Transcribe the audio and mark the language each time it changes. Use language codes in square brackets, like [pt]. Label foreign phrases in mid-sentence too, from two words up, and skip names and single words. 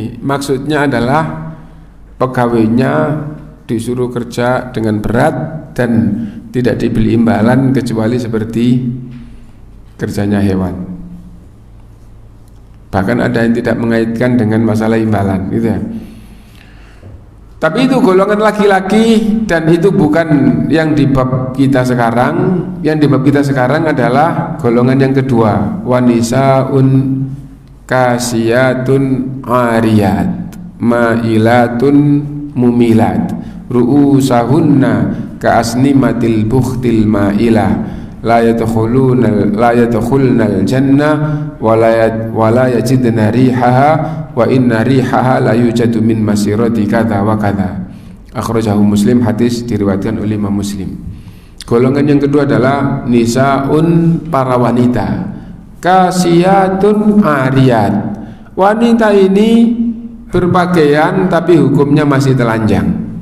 [id] Maksudnya adalah pegawainya disuruh kerja dengan berat dan tidak dibeli imbalan kecuali seperti kerjanya hewan. Bahkan ada yang tidak mengaitkan dengan masalah imbalan gitu ya. Tapi itu golongan laki-laki, dan itu bukan yang di bab kita sekarang. Yang di bab kita sekarang adalah golongan yang kedua, [ar] ونساء كاسيات عاريات مائلات مميلات رؤوسهن كأسنمة البخت المائلة لا يدخلن الجنة ولا يجدن ريحها وإن ريحها ليوجد من مسيرة كذا وكذا. [id] Akhrajahu Muslim, hadis diriwayatkan oleh Imam Muslim. Golongan yang kedua adalah nisaun, para wanita, [ar] كاسيات عاريات. [id] Wanita ini berpakaian tapi hukumnya masih telanjang.